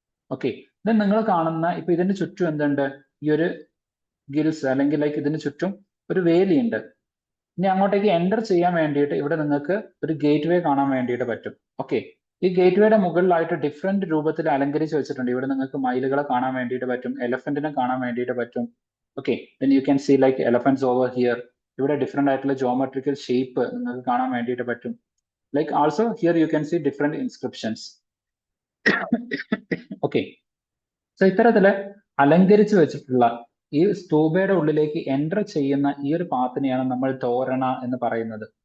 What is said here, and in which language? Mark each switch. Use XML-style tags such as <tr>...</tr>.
<ml>Okay, then നിങ്ങൾ കാണുന്ന ഇപ്പൊ ഇതിന്റെ ചുറ്റും എന്തുണ്ട്, ഈ ഒരു ഗിൽസ് അല്ലെങ്കിൽ ലൈക്ക് ഇതിന് ചുറ്റും ഒരു വേലിയുണ്ട്. ഇനി അങ്ങോട്ടേക്ക് എൻ്റർ ചെയ്യാൻ വേണ്ടിയിട്ട് ഇവിടെ നിങ്ങൾക്ക് ഒരു ഗേറ്റ് വേ കാണാൻ വേണ്ടിയിട്ട് പറ്റും. ഓക്കെ, ഈ ഗേറ്റ് വേയുടെ മുകളിലായിട്ട് ഡിഫറെന്റ് രൂപത്തിൽ അലങ്കരിച്ച് വെച്ചിട്ടുണ്ട്. ഇവിടെ നിങ്ങൾക്ക് മയിലുകളെ കാണാൻ വേണ്ടിയിട്ട് പറ്റും, എലഫന്റിനെ കാണാൻ വേണ്ടിയിട്ട് പറ്റും.</ml> <en>Okay, then you can see like elephants over here.</en> <ml>ഇവിടെ ഡിഫറെന്റ് ആയിട്ടുള്ള ജോമെട്രിക്കൽ ഷേപ്പ് നിങ്ങൾക്ക് കാണാൻ വേണ്ടിയിട്ട് പറ്റും.</ml> <en>Like also here you can see different inscriptions.</en> <ml>Okay, so ഇത്തരത്തില് അലങ്കരിച്ച് വെച്ചിട്ടുള്ള ഈ സ്തൂപയുടെ ഉള്ളിലേക്ക് എൻ്റർ ചെയ്യുന്ന ഈ ഒരു പാത്തിനെയാണ് നമ്മൾ തോരണ എന്ന് പറയുന്നത്.</ml>